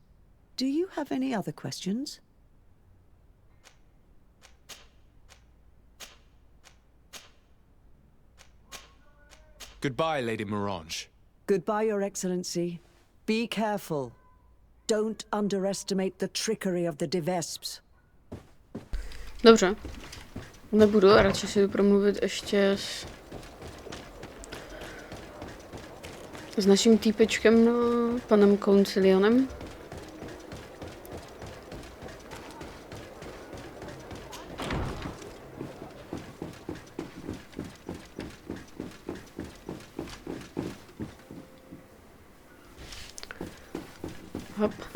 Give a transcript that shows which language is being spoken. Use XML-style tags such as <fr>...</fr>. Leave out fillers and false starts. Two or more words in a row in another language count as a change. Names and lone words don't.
<en>Do you have any other questions? Goodbye, Lady Morange. Goodbye, Your Excellency. Be careful. Don't underestimate the trickery of the de Vespes.</en> <cs>Dobře. Nebudu, a radši si jdu promluvit ještě s naším týpečkem, no, panem Councilionem. Hop.</cs>